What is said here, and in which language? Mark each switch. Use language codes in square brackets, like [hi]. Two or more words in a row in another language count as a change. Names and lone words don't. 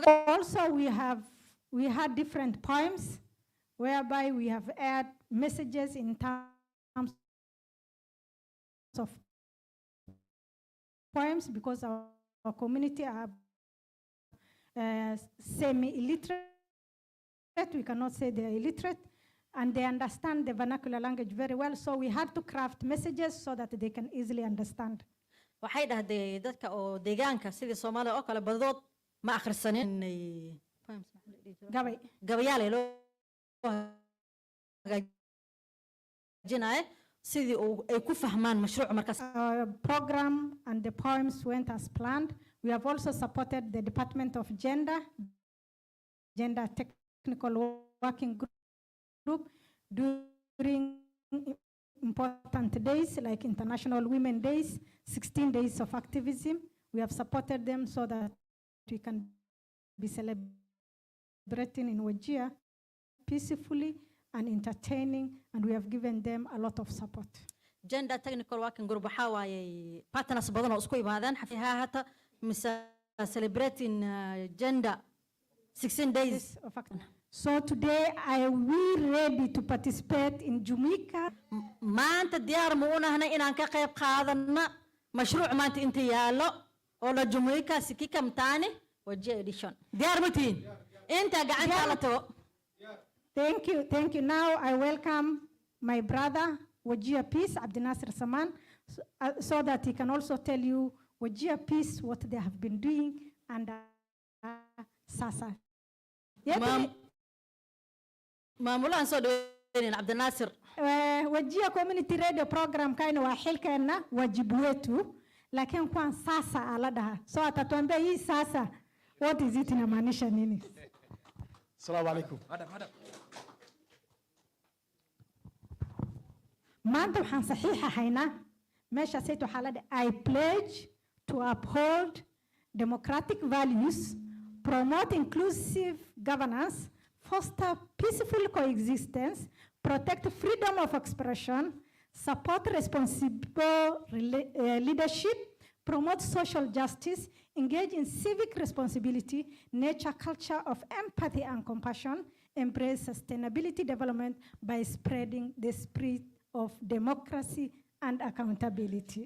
[en] Also, we had different poems whereby we have aired messages in terms of poems because our community are semi-illiterate. We cannot say they are illiterate, and they understand the vernacular language very well. So we had to craft messages so that they can easily understand. [so] waxay dhahdeen dadka oo deegaanka sidii Soomaaliya oo kale badood ma akhrisanin gabayaal loo hagaajinayo sidii ay ku fahmaan mashruuc markaas. [en] Program and the poems went as planned. We have also supported the Department of Gender Technical Working Group during important days like International Women's Days, 16 days of activism. We have supported them so that we can be celebrating in Wajir peacefully and entertaining, and we have given them a lot of support. [so] Gender Technical Working Group waxaa waaye partners badan oo isku yimaadaan xafiisaha hata [en] celebrating gender 16 days of activism. So today I will ready to participate in Jumuika. [so] maanta diyaar ma u nahay inaan ka qayb qaadano mashruuc maanta inta yaalo oo la Jumuika Sikika Mtaani Wajir edition. Diyaar ma tihiin? Inta gacanta la tago. [en] Thank you. Now I welcome my brother Wajir Peace Abdi Nasir Saman so that he can also tell you Wajir Peace what they have been doing and Sasa. [so] maamulaan soo dhaweyneen Abdi Nasir. Wajir Community Radio program kaina waa xilkeena [sw] wajibu wetu, lakini kwa sasa [so] ala dhaha. [sw] So atatuambia hii sasa [en] what is it [sw] inamaanisha nini? [ar] Assalamu alaikum. [so] maanta waxaan saxiixa haynaa meesha saytu xaalada [en] I pledge to uphold democratic values, promote inclusive governance, foster peaceful coexistence, protect freedom of expression, support responsible leadership, promote social justice, engage in civic responsibility, nurture culture of empathy and compassion, embrace sustainability development by spreading the spirit of democracy and accountability.